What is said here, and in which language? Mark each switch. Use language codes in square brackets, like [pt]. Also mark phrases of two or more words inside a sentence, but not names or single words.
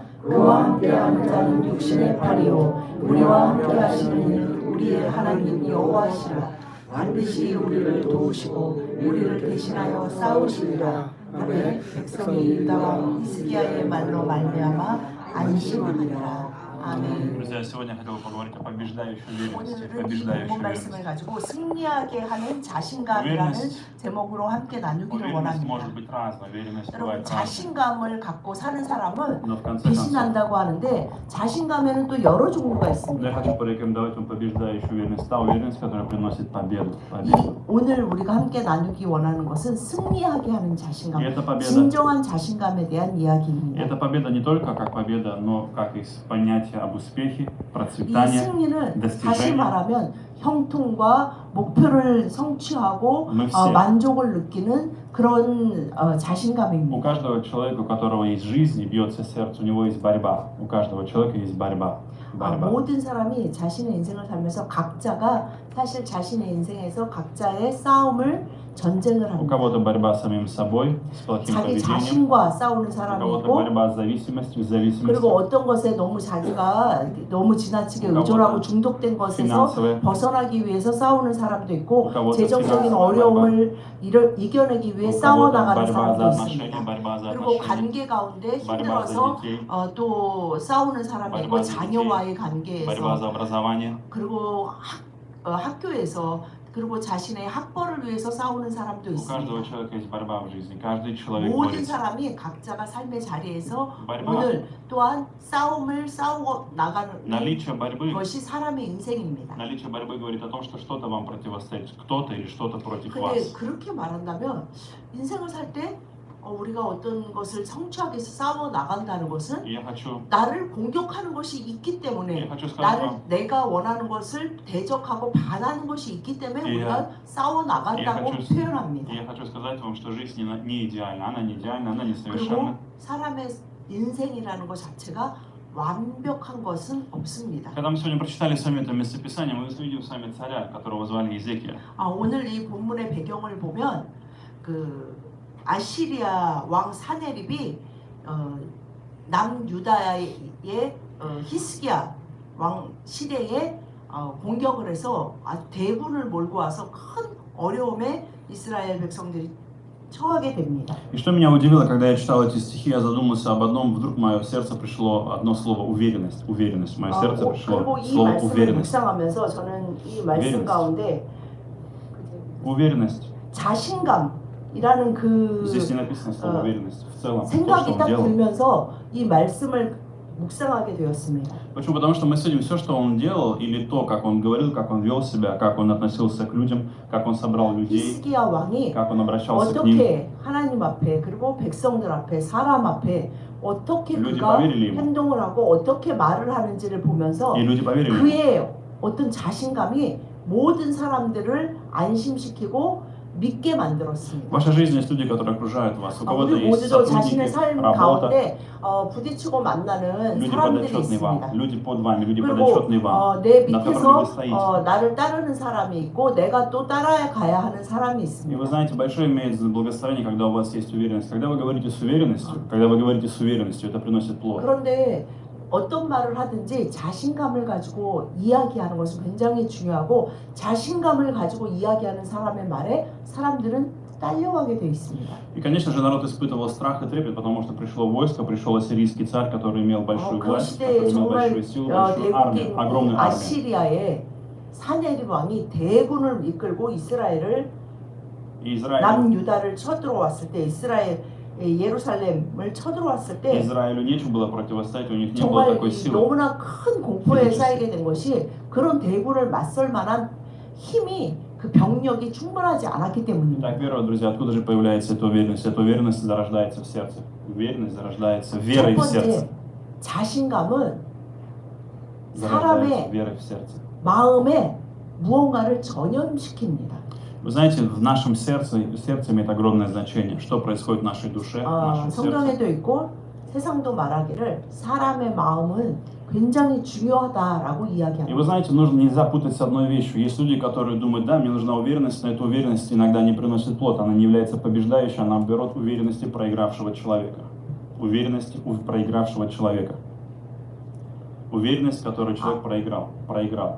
[ko] 그와 함께하는 자는 육신의 팔이요 우리와 함께하시는 이는 우리의 하나님 여호와시라. 반드시 우리를 도우시고 우리를 대신하여 싸우시리라. 하되 백성이 유다와 히스기야의 말로 말미암아 안심하리라. 아멘. [ru] Друзья, сегодня я хотел бы поговорить о побеждающей уверенности. [ko] 오늘은 이 [ru] Побеждающей [ko] 본문 말씀을 [ru] уверенности. [ko] 가지고 승리하게 하는 자신감이라는 제목으로 함께 나누기를 [ru] Уверенность [ko] 원합니다. [ru] может быть разной, уверенность [ko] 여러분 [ru] бывает разной. [ko] 자신감을 갖고 사는 사람은 [ru] Но в конце концов, [ko] 배신한다고 하는데 자신감에는 또 여러 종류가 있습니다. [ru] я хочу порекомендовать вам побеждающую уверенность. Та уверенность, которая приносит победу. [ko] 이 오늘 우리가 함께 나누기 원하는 것은 승리하게 하는 자신감, [ru] И эта победа, [ko] 진정한 자신감에 대한 [ru] и [ko] 이야기입니다. [ru] эта победа не только как победа, но как и понятие об успехе, [ko] 이 [ru] процветании. [ko] 승리는 다시 [ru] достижение. [ko] 말하면 형통과 목표를 성취하고 [ru] Мы все. [ko] 만족을 느끼는 그런 [ru] У [ko] 자신감입니다. [ru] каждого человека, у которого есть жизнь и бьется сердце, у него есть борьба. У каждого человека есть борьба. [ko] 모든 사람이 자신의 인생을 살면서 각자가 사실 자신의 인생에서 각자의 싸움을 전쟁을 [ru] У [ko] 합니다. [ru] кого-то борьба с самим собой, с плохим [ko] 자기 [ru] поведением. [ko] 자신과 싸우는 [ru] У [ko] 사람이 [ru] кого-то [ko] 있고 [ru] борьба с зависимостью, с [ko] 그리고 [ru] зависимостью. [ko] 어떤 것에 너무 자기가 너무 지나치게 의존하고 중독된 것에서 [ru] финансовая, [ko] 벗어나기 위해서 싸우는 사람도 있고 [ru] у кого-то [ko] 재정적인 [ru] финансовая [ko] 어려움을 이겨내기 위해 [ru] у кого-то [ko] 싸워나가는 [ru] борьба за [ko] 사람도 [ru] отношения, [ko] 있습니다. [ru] борьба за [ko] 그리고 [ru] отношения, [ko] 관계 가운데 борьба за 힘들어서 [ru] детей, [ko] 또 싸우는 사람이 있고 [ru] борьба за [ko] 자녀와의 [ru] борьба [ko] 관계에서 [ru] за образование. [ko] 그리고 학교에서 그리고 자신의 학벌을 위해서 싸우는 사람도 [ru] У каждого [ko] 있습니다. [ru] человека есть борьба в жизни. Каждый человек [ko] 모든 [ru] борется. [ko] 사람이 각자가 삶의 자리에서 [ru] борьба, [ko] 오늘 또한 싸움을 싸우고 나가는 [ru] наличие борьбы, [ko] 것이 사람의 인생입니다. [ru] наличие борьбы говорит о том, что что-то вам противостоит, кто-то или что-то против [ko] 근데 [ru] вас. [ko] 그렇게 말한다면 인생을 살 때 우리가 어떤 것을 성취하기 위해서 싸워 나간다는 것은 [ru] И я хочу [ko] 나를 공격하는 것이 있기 때문에 [ru] сказать [ko] 나를 [ru] вам, [ko] 내가 원하는 것을 대적하고 반하는 것이 있기 때문에 예. 우리가 싸워 나간다고 예, 표현합니다. [ru] я хочу сказать вам, что жизнь не идеальна, она не идеальна, она [ko] 그리고 [ru] несовершенна. [ko] 사람의 인생이라는 것 자체가 완벽한 것은 없습니다. [ru] Когда мы сегодня прочитали с вами это местописание, мы увидим с вами царя, которого звали Иезекия. [ko] 오늘 이 본문의 배경을 보면 그 아시리아 왕 사네립이 남유다의 히스기야 왕 시대에 공격을 해서 아주 대군을 몰고 와서 큰 어려움에 이스라엘 백성들이 처하게 됩니다. [ru] И что меня удивило, когда я читал эти стихи, я задумался об одном, вдруг в мое сердце пришло одно слово уверенность. Уверенность. В мое сердце пришло [ko] 그리고 이 [ru] слово [ko] 말씀을 [ru] уверенность. [ko] 묵상하면서 저는 이 말씀 가운데 [ru] Уверенность. [ko] 자신감이라는 그 [ru] Здесь не написано слово уверенность. В целом, то, что [ko] 생각이 [ru] он [ko] 딱 [ru] делал. [ko] 들면서 이 말씀을 묵상하게 되었습니다. [ru] Почему? Потому что мы судим все, что он делал, или то, как он говорил, как он вел себя, как он относился к людям, как он собрал людей, [ko] 히스기야 왕이 [ru] как он обращался к ним. [ko] 어떻게 하나님 앞에 그리고 백성들 앞에 사람 앞에 어떻게 [ru] люди [ko] 그가 [ru] поверили ему. [ko] 행동을 하고 어떻게 말을 하는지를 보면서 [ru] И люди поверили ему. [ko] 그의 어떤 자신감이 모든 사람들을 안심시키고 믿게 만들었습니다. [ru] В вашей жизни есть люди, которые окружают вас. У кого-то [ko] 우리 [ru] есть [ko] 모두도 자신의 [ru] сотрудники, [ko] 삶 [ru] работа, [ko] 가운데 부딪히고 만나는 [ru] люди [ko] 사람들이 [ru] подотчетные вам, [ko] 있습니다. [ru] люди под вами, люди [ko] 그리고 [ru] подотчетные вам. [ko] 내 [ru] на котором [ko] 밑에서 [ru] вы стоите. [ko] 나를 따르는 사람이 있고 내가 또 따라가야 하는 사람이 [ru] И [ko] 있습니다. [ru] вы знаете, большое имеет благословение, когда у вас есть уверенность. Когда вы говорите с уверенностью, когда вы говорите с уверенностью, это приносит плод. [ko] 그런데 어떤 말을 하든지 자신감을 가지고 이야기하는 것은 굉장히 중요하고 자신감을 가지고 이야기하는 사람의 말에 사람들은 딸려가게 되어 있습니다. [ru] И, конечно же, народ испытывал страх и трепет, потому что пришло войско, пришел ассирийский царь, который имел большую [ko] 그 [ru] власть, [ko] 시대에 [ru] который имел [ko] 정말 [ru] большую силу, большую армию, [ko] 대국인 [ru] огромную армию. [ko] 아시리아의 사네립 왕이 대군을 이끌고 이스라엘을 [ru] И Израиль, [ko] 남유다를 쳐들어왔을 때 이스라엘 예루살렘을 쳐들어왔을 때 [ru] Израилю нечем было противостоять, у них не было [ko] 정말 [ru] такой силы. [ko] 너무나 큰 공포에 쌓이게 된 것이 그런 대군을 맞설 만한 힘이 그 병력이 충분하지 않았기 때문입니다. [ru] Так, первое, друзья, откуда же появляется эта уверенность? Эта уверенность зарождается в сердце. Уверенность зарождается верой [ko] 첫 [ru] в сердце. [ko] 번째, 자신감은 [ru] Зарождается [ko] 사람의 [ru] верой в сердце. [ko] 마음에 무언가를 전염시킵니다. [ru] Вы знаете, в нашем сердце имеет огромное значение. Что происходит в нашей душе, в нашем сердце. [ko] 성경에도 있고 세상도 말하기를 사람의 마음은 굉장히 중요하다라고 [ru] И вы [ko] 이야기합니다. [ru] знаете, нельзя путать с одной вещью. Есть люди, которые думают, да, мне нужна уверенность, но эта уверенность иногда не приносит плод, она не является побеждающей, она берет уверенности проигравшего человека. Уверенности у проигравшего человека. Уверенность, которую человек проиграл.